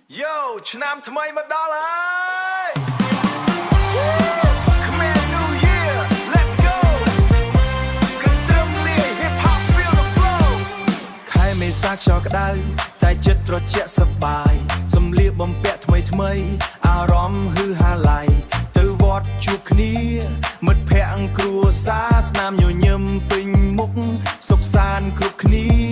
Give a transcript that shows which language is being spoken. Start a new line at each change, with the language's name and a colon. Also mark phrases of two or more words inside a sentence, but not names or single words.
Khmer: Yo ឆ្នាំថ្មីមកដល់ហើយ
English: Come here New Year Let's go
Khmer: កន្ទ្រឹមលាយ
English: Hip Hop feel the flow
Khmer: ខែមេសាខ្យល់ក្តៅតែចិត្តត្រជាក់សប្បាយសំលៀកបំពាក់ថ្មីអារម្មណ៍ហឺហាឡៃទៅវត្តជួបគ្នាមិត្តភ័ក្តិគ្រួសារស្នាមញញឹមពេញមុខសុខសាន្តគ្រប់គ្នា